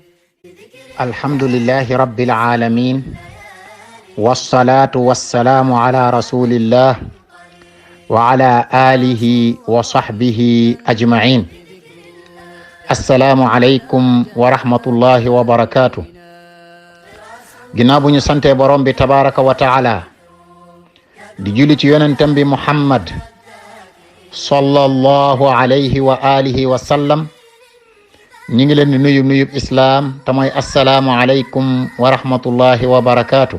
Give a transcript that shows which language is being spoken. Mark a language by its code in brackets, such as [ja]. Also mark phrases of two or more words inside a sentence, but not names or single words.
[ar] الحمد لله رب العالمين والصلاة والسلام على رسول الله وعلى آله وصحبه أجمعين. السلام عليكم ورحمة الله وبركاته. [wo] ginnaaw bu ñu sante borom bi [ar] تبارك وتعالى [wo] di julli ci yonentam bi Muhammad [ar] صلى الله عليه وعلى آله وسلم, [wo] ñi ngi leen di nuyub islaam te mooy [ar] السلام عليكم ورحمة الله وبركاته.